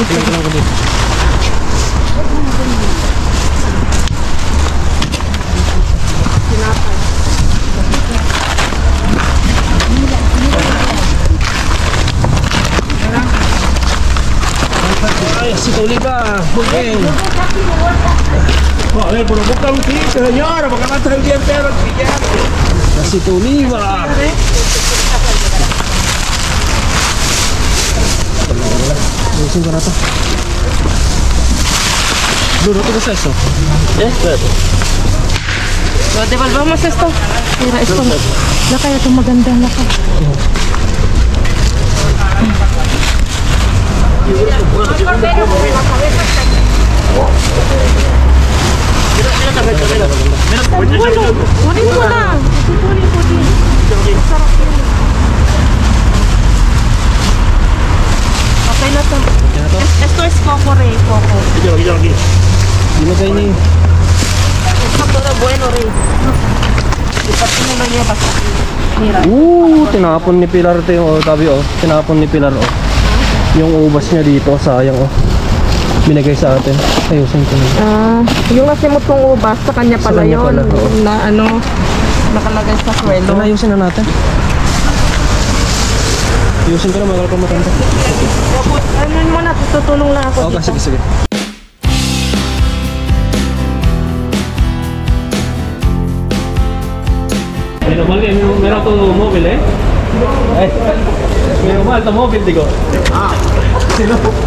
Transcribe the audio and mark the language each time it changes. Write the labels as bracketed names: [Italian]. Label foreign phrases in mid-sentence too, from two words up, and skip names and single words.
[Filipino] Hilahin ko lang ko dito. Ay, si Tulipa. Okay. [Spanish] A ver, pero busca un sitio, señora, porque no está el día entero chillando. [Filipino] Si Tulipa. Ayusin ko na to. [Spanish] Duro, ¿qué es eso? Devolvamos esto. Mira, esto. [Filipino] Laka, ito maganda. Laka. Kunin mo na. Kunin. Masarap yun. Okay na to. Okay na to? [Spanish] Esto es coco, Rey. Coco. Quítalo aquí. [Filipino] Ilagay ni... [Spanish] Esto todo bueno, Rey. Y [Filipino] pati mo na [Spanish] llevas. Mira. [Filipino] Tinapon ni Pilar ito yung tabi oh. Tinapon ni Pilar oh. Yung ubas niya dito, sayang oh. Binigay sa atin. Ayusin ko na. Yung nasimot kong ubas, sa kanya Sa pala kanya yun. pala, oo. Na nakalagay sa swelo. Ayusin na natin. Ayusin ko na, magal pa matanda. Ano mo na, tutulong lang ako Okay, dito. sige. [Spanish] Menos mal que meron tu móvil, eh? Ay, menos mal tu móvil, digo. Si no...